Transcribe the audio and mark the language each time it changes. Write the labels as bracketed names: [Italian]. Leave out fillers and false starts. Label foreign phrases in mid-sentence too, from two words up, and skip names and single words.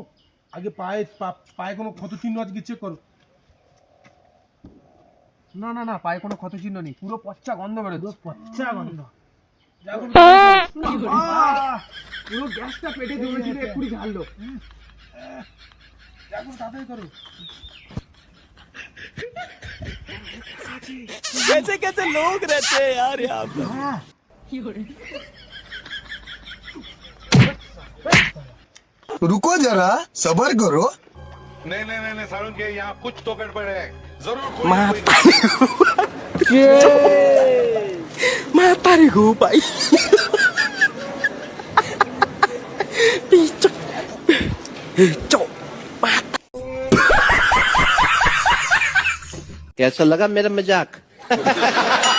[Bangla] আগে পায়ে কোনো ক্ষত চিহ্ন আছে কি চেক করো। না না না, পায়ে কোনো ক্ষত চিহ্ন নেই, পুরো পচা গন্ধ বেরোচ্ছে। পচা গন্ধ। যা করবে পুরো গ্যাসটা পেটে জমেছিল, এক্ষুনি ঝাড়লো। যা করবে তাড়াতাড়ি করো। [Hindi] कैसे कैसे लोग रहते हैं यार यहाँ पे। रुको जरा सबर करो। नहीं नहीं नहीं नहीं सारुण के यहाँ कुछ तो गड़बड़ है जरूर कोई [Indonesian] mata nih gue pak. [Javanese] Cok, cok, mata. [Hindi] कैसा लगा मेरा मजाक?